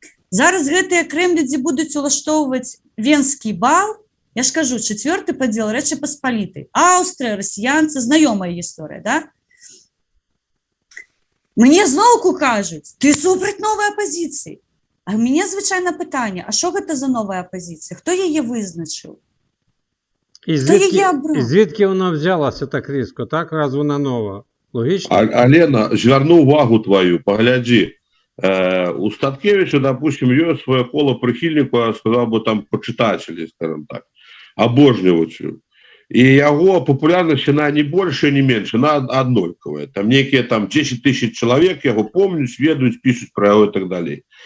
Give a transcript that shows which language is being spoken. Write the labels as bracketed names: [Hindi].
[Belarusian] Зараз гэтыя кремлядзі будуць улаштоўваць венскі бал, я ж кажу, 4-й падзел Рэчы Паспалітай. Аўстрыя, расіянцы, знаёмая гісторыя, да? Мне зноўку кажуць, ты супраць новай апазіцыі. А ў мяне звычайна пытанне, а што гэта за новая апазіцыя? Хто яе вызначыў? [Ukrainian] І звідки вона взялася так різко, так? Раз вона нова. Логічно? Алена, зверну увагу твою, погляди. [Russian] У Статкевича, допустим, есть свое [Ukrainian] коло прихильников, [Russian] сказал бы там почитателей, скажем так, [Ukrainian] обожнювачів. [Russian] И его популярность, она не больше, не меньше, она однольковая. Там некие там 10 тысяч человек, я его помню, сведуют, пишут про его и так далее.